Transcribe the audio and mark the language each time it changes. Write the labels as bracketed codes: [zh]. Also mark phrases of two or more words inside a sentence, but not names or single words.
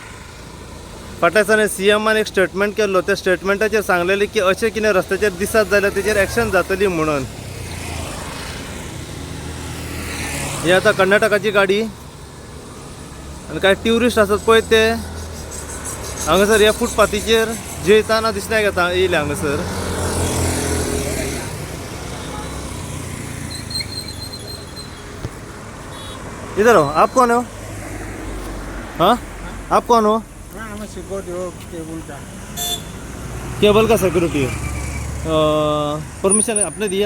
[kok] फाटल्या दिसांनी CMन एक स्टेटमेंट केल्लो, त्या स्टेटमेंटाचेर सांगलेलें की अशें कितें रस्त्याचेर दिसत जाल्यार तेचेर एक्शन जातली म्हणून। ही आतां कर्नाटकाची गाडी आनी कांय ट्युरिस्ट आसात पळय ते हांगासर ह्या फुटपाथीचेर जेयताना दिसण्याक येयले हांगासर। [hi] इधर हो, आप कौन हो? हाँ, आप कौन हो? मैं सिक्योरिटी हो केबल का। केबल का सिक्योरिटी। परमिशन आपने दिया?